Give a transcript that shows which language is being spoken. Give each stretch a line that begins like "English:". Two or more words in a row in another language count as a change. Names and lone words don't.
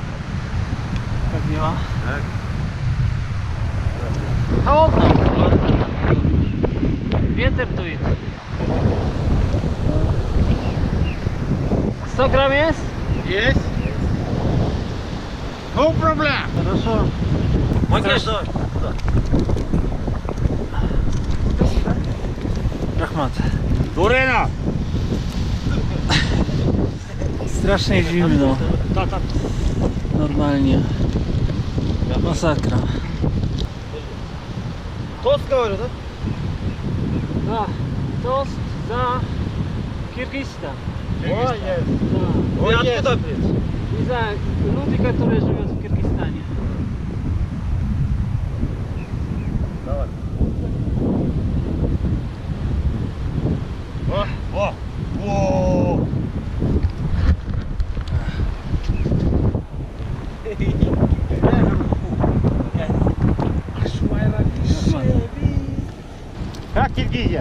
Polish: Tak nie ma. Tak. Chłodno. Wieter tu jest. 100 gram jest?
English: Есть? No problem.
Russian: Хорошо. Макеш. Rahmat. Турена.
Polish: Strasznie zimno. Normalnie. Masakra.
Russian: Тост говорю, да? Да, тост за Киргистан. Ой, нет. Da. Ой, откуда, блядь?
Polish: I za ludzi, którzy żyją w Kirgistanie.
Russian: Давай. О, о, о. Как Киргизия?